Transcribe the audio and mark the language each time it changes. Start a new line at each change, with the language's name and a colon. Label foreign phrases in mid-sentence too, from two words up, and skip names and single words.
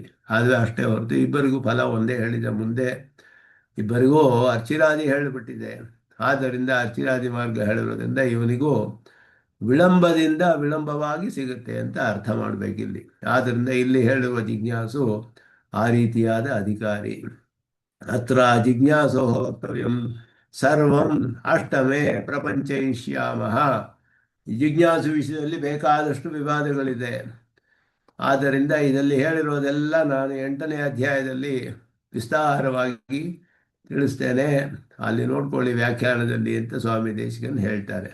Kannada: ಆದರೆ ಅಷ್ಟೇ ಹೊರತು ಇಬ್ಬರಿಗೂ ಫಲ ಒಂದೇ ಹೇಳಿದ ಮುಂದೆ ಇಬ್ಬರಿಗೂ ಅರ್ಚಿರಾದಿ ಹೇಳಿಬಿಟ್ಟಿದೆ. ಆದ್ದರಿಂದ ಅರ್ಚಿರಾದಿ ಮಾರ್ಗ ಹೇಳಿರೋದ್ರಿಂದ ಇವನಿಗೂ ವಿಳಂಬದಿಂದ ವಿಳಂಬವಾಗಿ ಸಿಗುತ್ತೆ ಅಂತ ಅರ್ಥ ಮಾಡಬೇಕಿಲ್ಲಿ. ಆದ್ದರಿಂದ ಇಲ್ಲಿ ಹೇಳುವ ಜಿಜ್ಞಾಸು ಆ ರೀತಿಯಾದ ಅಧಿಕಾರಿ.
Sanskrit: ಅತ್ರ ಜಿಜ್ಞಾಸೋ ವಕ್ತವ್ಯಂ ಸರ್ವಂ ಅಷ್ಟಮೇ ಪ್ರಪಂಚಯಿಷ್ಯಾಮಃ.
Kannada: ಜಿಜ್ಞಾಸು ವಿಷಯದಲ್ಲಿ ಬೇಕಾದಷ್ಟು ವಿವಾದಗಳಿದೆ. ಆದ್ದರಿಂದ ಇದರಲ್ಲಿ ಹೇಳಿರೋದೆಲ್ಲ ನಾನು 8ನೇ ಅಧ್ಯಾಯದಲ್ಲಿ ವಿಸ್ತಾರವಾಗಿ ತಿಳಿಸ್ತೇನೆ, ಅಲ್ಲಿ ನೋಡ್ಕೊಳ್ಳಿ ವ್ಯಾಖ್ಯಾನದಲ್ಲಿ ಅಂತ ಸ್ವಾಮಿ ದೇಶಿಕನ್ ಹೇಳ್ತಾರೆ.